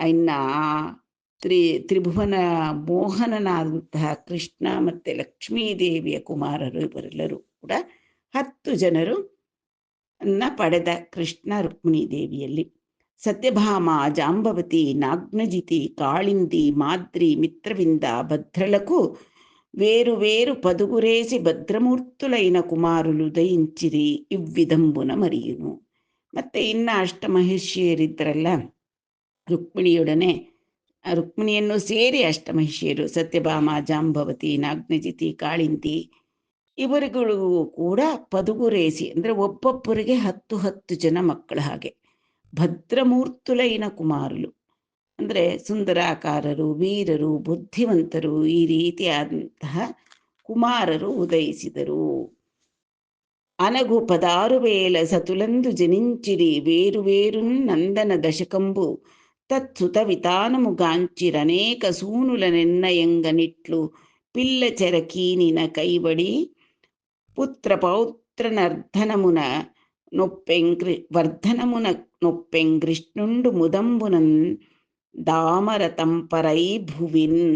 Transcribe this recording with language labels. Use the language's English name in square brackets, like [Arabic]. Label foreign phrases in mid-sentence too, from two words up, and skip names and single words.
[Kannada] ಇನ್ನು ತ್ರಿಭುವನ ಮೋಹನನಾದಂತಹ ಕೃಷ್ಣ ಮತ್ತು ಲಕ್ಷ್ಮೀದೇವಿಯ ಕುಮಾರರು ಇವರೆಲ್ಲರೂ ಕೂಡ 10 ಜನರು ಪಡೆದ ಕೃಷ್ಣ ರುಕ್ಮಿಣೀ ದೇವಿಯಲ್ಲಿ ಸತ್ಯಭಾಮ, ಜಾಂಬವತಿ, ನಾಗ್ನಜಿತಿ, ಕಾಳಿಂದಿ, ಮಾದ್ರಿ, ಮಿತ್ರವಿಂದ, [Telugu] భద్రలకు వేరు వేరు పదుగురేసి భద్రమూర్తులైన కుమారులు దయించిరి ఇవ్విధంబున మరియును. [Kannada] ಮತ್ತೆ ಇನ್ನ ಅಷ್ಟಮಹಿಷಿಯರಿದ್ದರಲ್ಲ, ರುಕ್ಮಿಣಿಯನ್ನು ಸೇರಿ ಅಷ್ಟಮಹಿಷಿಯರು ಸತ್ಯಭಾಮ, ಜಾಂಬವತಿ, ನಾಗ್ನಜಿತಿ, ಕಾಳಿಂದಿ ಇವರುಗಳಿಗೂ ಕೂಡ ಪದುಗುರೇಸಿ ಅಂದರೆ ಒಬ್ಬೊಬ್ಬರಿಗೆ 10 ಜನ ಮಕ್ಕಳ ಹಾಗೆ [Telugu] భద్రమూర్తులైన కుమారులు [Kannada] ಅಂದರೆ ಸುಂದರಾಕಾರರು, ವೀರರು, ಬುದ್ಧಿವಂತರು ಈ ರೀತಿಯಾದಂತಹ ಕುಮಾರರು ಉದಯಿಸಿದರು. [Telugu] అనగు 16,000 సతులందు జనించిరి వేరు వేరున్ నందన దశకంబు తత్సుత వితానము గాంచిరనేక సూనుల నిర్ణయంగనిట్లు పిల్ల చెరకీనిన కైబడి పుత్ర పౌత్రనర్ధనమున వర్ధనమున నొప్పెంకృష్ణుండు ముదంబునన్ దామరతంపరై భువిన్.